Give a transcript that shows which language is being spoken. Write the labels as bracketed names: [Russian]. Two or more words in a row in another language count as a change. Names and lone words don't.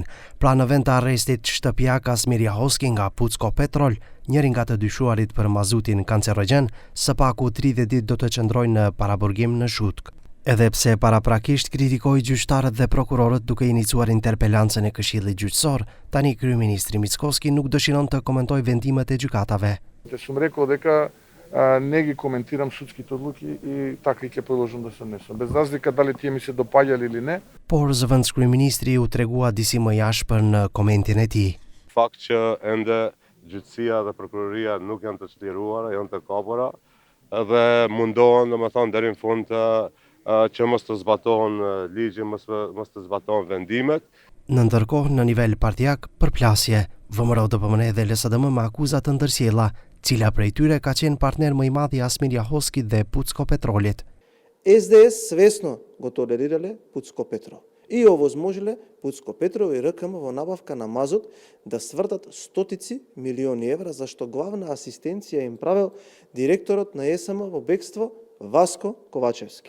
[Albanian] Pra në vend të arrestit shtëpiak Asmir Jahoski nga Pucko Petrol, njëri nga të dyshuarit për mazutin kancerogjen, së paku 30 ditë do të qëndrojnë në paraburgim në Shutk. Edhe pse paraprakisht kritikoi gjyqtarët dhe prokurorët duke iniciuar interpelancën e Këshillit Gjyqësor, tani kryeministri Mickoski nuk dëshiron të komentojë vendimet e gjykatave. [Macedonian] Не ги коментирам судските одлуки и така и ќе продолжам да се однесам. Без разлика дали тие ми се допаѓале или не. [Albanian] Por zëvendës kryeministri u tregua disi më jashpër në komentin e tij. Fakt që ende gjyqësia dhe prokuroria nuk janë të çliruara, janë të kapura dhe mundohen domethënë deri në fund që mos të zbatohen ligji, mos të zbatohen vendimet. Në ndërkohë, në nivel partijak, përplasje, VMRO-DPMNE dhe LSDM me akuza të ndërsjella, cila prej tyre ka qenë partner më i madh i Asmir Jahoskit dhe Pucko Petrolit. [Macedonian] СДС свесно го толерирале Pucko Petro и овозможиле Pucko Petro и РКМ во набавка на мазут да свртат стотици милиони евра, зашто главна асистенција им правел директорот на ЕСМ во бегство Васко Ковачевски.